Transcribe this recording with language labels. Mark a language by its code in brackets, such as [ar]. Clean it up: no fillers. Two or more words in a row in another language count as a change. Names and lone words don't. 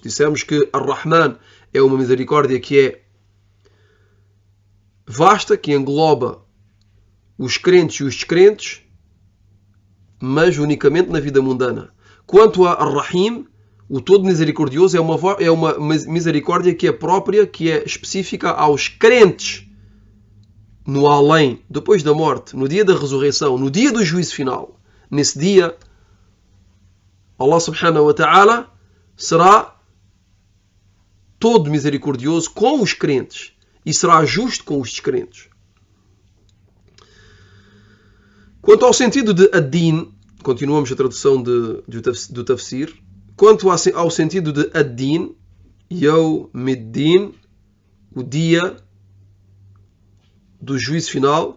[pt] Dissemos que Ar-Rahman é uma misericórdia que é vasta, que engloba os crentes e os descrentes, mas unicamente na vida mundana. Quanto a Ar-Rahim, o todo misericordioso é uma misericórdia que é própria, que é específica aos crentes no além, depois da morte, no dia da ressurreição, no dia do juízo final. Nesse dia, Allah [ar] سبحانه وتعالى [pt] será todo misericordioso com os crentes e será justo com os descrentes. Quanto ao sentido de ad-din, continuamos a tradução do tafsir. Quanto ao sentido de ad-din, [ar] يوم الدين, [pt] o dia do juízo final.